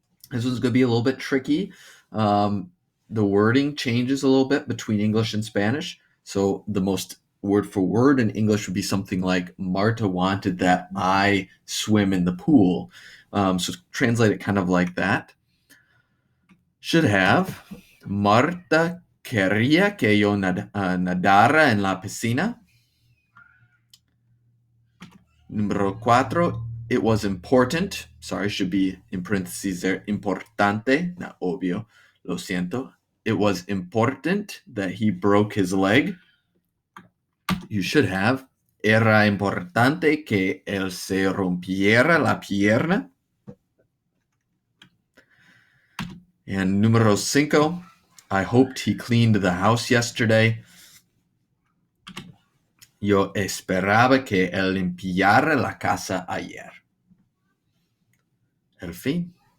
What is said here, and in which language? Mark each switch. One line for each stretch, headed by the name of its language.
English: This one's going to be a little bit tricky. The wording changes a little bit between English and Spanish. So the most word for word in English would be something like Marta wanted that I swim in the pool. So translate it kind of like that. Should have
Spanish: Marta quería que yo nadara en la piscina.
English: Número cuatro, it was important. Sorry, should be in parentheses there.
Spanish: Importante, not obvio. Lo siento.
English: It was important that he broke his leg. You should have
Spanish: era importante que él se rompiera la pierna.
English: And número cinco, I hoped he cleaned the house yesterday.
Spanish: Yo esperaba que él limpiara la casa ayer. El fin.